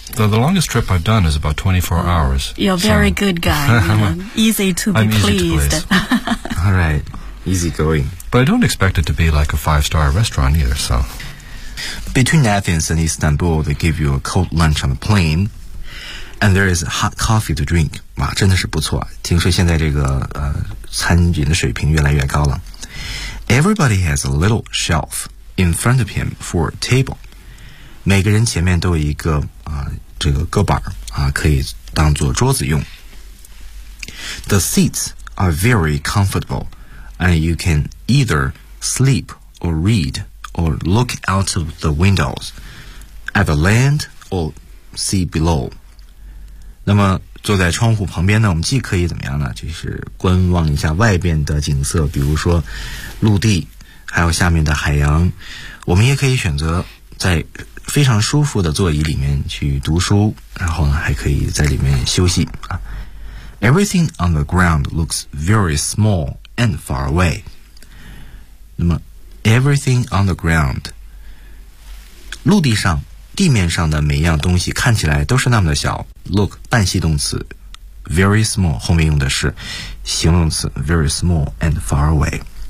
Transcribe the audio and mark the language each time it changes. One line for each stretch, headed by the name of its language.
English: The longest trip I've done is about 24 hours. You're a very good guy. Easy to be pleased. All right. Easy going. But I don't expect it to be like a five-star restaurant either, so. Between Athens and Istanbul, they give you a cold lunch on the plane. And there is hot coffee to drink.
Chinese: 哇，真的是不错。听说现在这个餐饮的水平越来越高了。
English: Everybody has a little shelf. In front of him for a table.
Chinese: 每个人前面都有一个这个搁板可以当做桌子用。
English: The seats are very comfortable, and you can either sleep or read or look out of the windows at the land or sea below.
Chinese: 那么坐在窗户旁边呢，我们既可以怎么样呢？就是观望一下外边的景色，比如说陆地。还有下面的海洋，我们也可以选择在非常舒服的座椅里面去读书，然后呢还可以在里面休息。
English: Everything on the ground looks very small and far away.
Chinese: 那么
English: everything on the ground,
Chinese: 陆地上地面上的每一样东西看起来都是那么的小。
English: Look,
Chinese: 半系动词
English: very small,
Chinese: 后面用的是形容词
English: very small and far away.